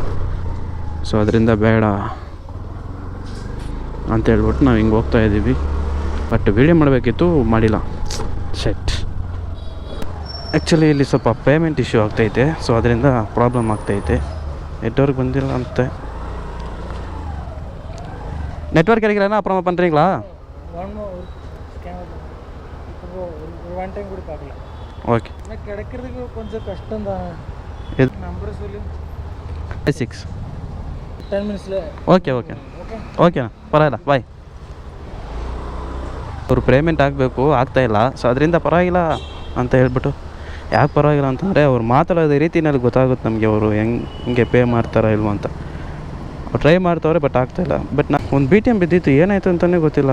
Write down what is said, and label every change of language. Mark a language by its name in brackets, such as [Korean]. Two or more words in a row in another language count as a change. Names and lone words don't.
[Kannada] ಸೊ ಅದರಿಂದ ಬೇಡ ಅಂತೇಳ್ಬಿಟ್ಟು ನಾವು ಹಿಂಗೆ ಹೋಗ್ತಾ ಇದ್ದೀವಿ. ಬಟ್ ವೀಡಿಯೋ ಮಾಡಬೇಕಿತ್ತು, ಮಾಡಿಲ್ಲ. ಸೆಟ್. ಆ್ಯಕ್ಚುಲಿ ಇಲ್ಲಿ ಸ್ವಲ್ಪ [English] payment issue [Kannada] ಆಗ್ತೈತೆ. ಸೊ ಅದರಿಂದ ಪ್ರಾಬ್ಲಮ್ ಆಗ್ತೈತೆ. ನೆಟ್ವರ್ಕ್ ಬಂದಿಲ್ಲ ಅಂತೆ. [Tamil] நெட்வொர்க் கிடைக்கலன்னா அப்புறமா பண்ணுறீங்களா? ஓகே. கிடைக்கிறதுக்கு கொஞ்சம் கஷ்டம் தான். நம்பர் சொல்லு. 6 10 minutesல. [Kannada] ಓಕೆನಾ, ಪರವಾಗಿಲ್ಲ, ಬಾಯ್. ಅವರು ಪೇಮೆಂಟ್ ಆಗಬೇಕು, ಆಗ್ತಾಯಿಲ್ಲ. ಸೊ ಅದರಿಂದ ಪರವಾಗಿಲ್ಲ ಅಂತ ಹೇಳ್ಬಿಟ್ಟು, ಯಾಕೆ ಪರವಾಗಿಲ್ಲ ಅಂತಂದರೆ ಅವ್ರು ಮಾತಾಡೋದೇ ರೀತಿನಲ್ಲಿ ಗೊತ್ತಾಗುತ್ತೆ ನಮಗೆ ಅವರು ಹೆಂಗೆ ಪೇ ಮಾಡ್ತಾರೋ ಇಲ್ವೋ ಅಂತ. ಅವ್ರು ಟ್ರೈ ಮಾಡ್ತಾವ್ರೆ, ಬಟ್ ಆಗ್ತಾಯಿಲ್ಲ. ಬಟ್ ನಾ ಒಂದು BTM ಬಿದ್ದಿತ್ತು, ಏನಾಯಿತು ಅಂತಲೇ ಗೊತ್ತಿಲ್ಲ.